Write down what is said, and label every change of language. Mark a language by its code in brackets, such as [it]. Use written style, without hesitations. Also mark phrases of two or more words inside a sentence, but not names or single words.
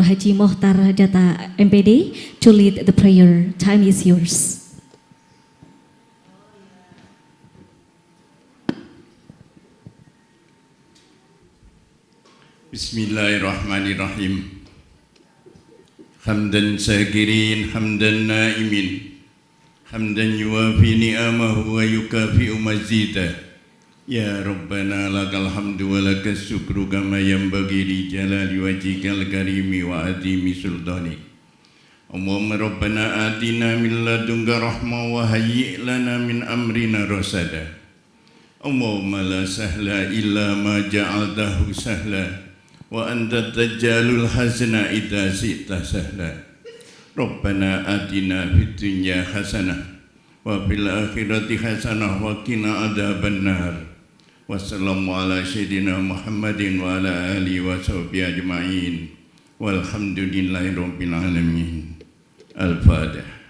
[en] Haji Mohtar Data MPD, to lead the prayer. Time is yours. [ar] بسم الله الرحمن الرحيم. حمدا شاكرين، حمدا ناعمين، حمدا يوافي نعمه ويكافئ مزيده. يا ربنا لك الحمد ولك الشكر كما ينبغي لجلال وجهك الكريم وعظيم سلطانك. اللهم ربنا آتنا من لدنك رحمة وهيئ لنا من أمرنا رشدا. اللهم لا سهل إلا ما جعلته سهلا، وأنت تجعل الحسن إذا شئت سهلا. ربنا آتنا في الدنيا حسنة وفي الآخرة حسنة وقنا عذاب النار. والسلام على سيدنا محمد وعلى آله وصحبه أجمعين. والحمد لله رب العالمين. الفاتحة.